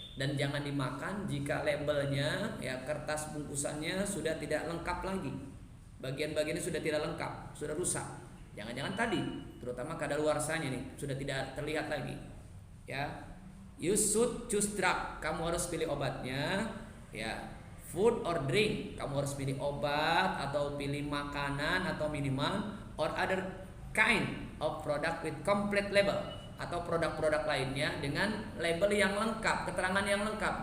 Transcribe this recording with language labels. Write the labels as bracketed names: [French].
[Indonesian] Dan jangan dimakan jika labelnya, ya, kertas bungkusannya sudah tidak lengkap lagi. Bagian-bagiannya sudah tidak lengkap, sudah rusak. Jangan-jangan tadi, terutama kadaluarsanya nih, sudah tidak terlihat lagi. [English] Ya, you should choose drug. [Indonesian] Kamu harus pilih obatnya. Ya, [English] food or drink. [Indonesian] Kamu harus pilih obat atau pilih makanan atau minuman, [English] or other kind of product with complete label, [Indonesian] atau produk-produk lainnya dengan label yang lengkap, keterangan yang lengkap.